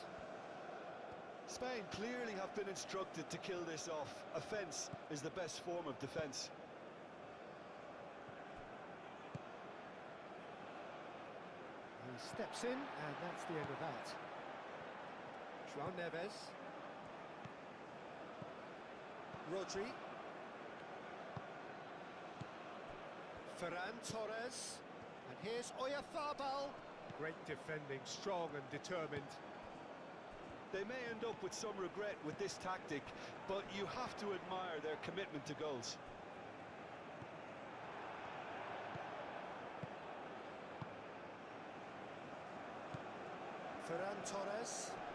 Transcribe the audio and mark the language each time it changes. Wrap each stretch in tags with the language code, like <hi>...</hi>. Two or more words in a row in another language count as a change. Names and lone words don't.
<en>Spain clearly have been instructed to kill this off. Offence is the best form of defence. He steps in, and that's the end of that. João Neves. Rodri. Ferran Torres. And here's Oyarzabal. Great defending, strong and determined. They may end up with some regret with this tactic, but you have to admire their commitment to goals. Ferran Torres.</en>